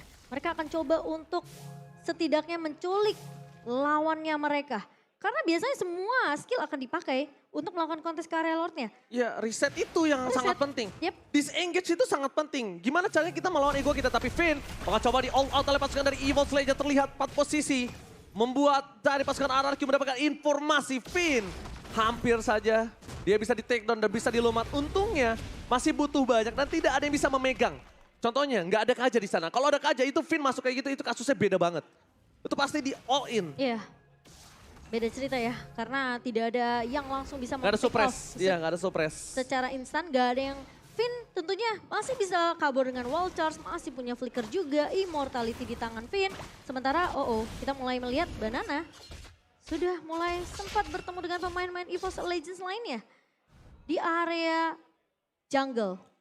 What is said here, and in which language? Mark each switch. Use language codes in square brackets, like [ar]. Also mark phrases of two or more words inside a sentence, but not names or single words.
[id] Mereka akan coba untuk setidaknya menculik lawannya mereka. Karena biasanya semua skill akan dipakai untuk melakukan kontes ke area Lord-nya. Ya reset itu yang sangat penting. Disengage itu sangat penting. Gimana caranya kita melawan ego kita. Tapi Finn bakal coba di [en] all out [id] oleh pasukan dari Evil Legends. Terlihat 4 posisi. Membuat dari pasukan RRQ mendapatkan informasi. Finn hampir saja dia bisa di take down dan bisa dilumat. Untungnya masih butuh banyak dan tidak ada yang bisa memegang. Contohnya nggak ada Kaja di sana. Kalau ada Kaja itu Finn masuk kayak gitu itu kasusnya beda banget. Itu pasti di [en] all in. [id] Iya. Beda cerita ya, karena tidak ada yang langsung bisa nggak ada suppress. Iya, nggak ada suppress. Secara instan nggak ada yang, Finn tentunya masih bisa kabur dengan [en] wall charge, [id] masih punya flicker juga, immortality di tangan Finn. Sementara kita mulai melihat Banana sudah mulai sempat bertemu dengan pemain-pemain EVOS Legends lainnya di area jungle.